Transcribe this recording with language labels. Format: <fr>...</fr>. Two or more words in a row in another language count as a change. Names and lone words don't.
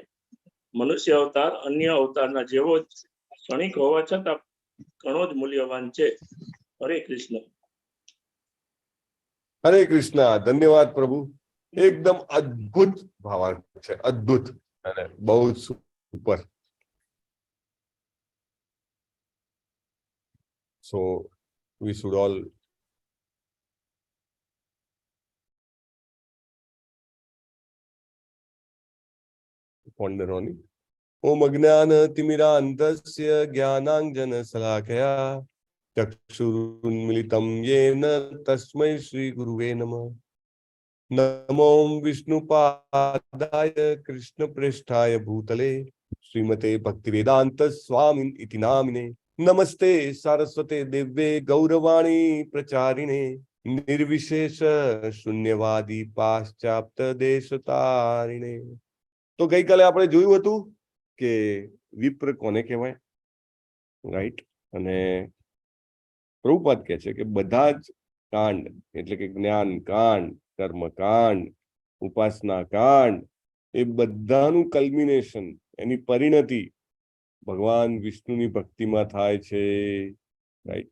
<gu>મનુષ્ય અવતાર અન્ય અવતારના જેવો જ ક્ષણિક હોવા છતાં ઘણો જ મૂલ્યવાન છે. હરે કૃષ્ણ. હરે કૃષ્ણ. ધન્યવાદ પ્રભુ. એકદમ અદ્ભુત ભાવાર્થ છે, અદ્ભુત અને બહુ સુપર.</gu> <en>So we should all ponder on it.</en> <sa>ॐ अज्ञान तिमिरान्धस्य ज्ञानाञ्जन शलाकया चक्षुरुन्मीलितम् येन तस्मै श्री गुरवे नमः. नमो विष्णुपादाय कृष्ण प्रेष्ठाय भूतले श्रीमते भक्तिवेदान्त स्वामिन् इति नामिने. नमस्ते सारस्वते देवे गौरवाणी प्रचारिणे निर्विशेष शून्यवादि पाश्चात्य देशतारिणे.</sa> <gu>તો ગઈકાલે આપણે જોયું હતું કે વિપ્ર કોને કહેવાય, રાઈટ? અને પ્રભુપાદ કહે છે કે બધા જ કાંડ એટલે કે જ્ઞાન કાંડ, કર્મ કાંડ, ઉપાસના કાંડ એ બધાનું કલ્મિનેશન, એની પરિણતિ ભગવાન વિષ્ણુની ભક્તિમાં થાય છે, રાઈટ?</gu>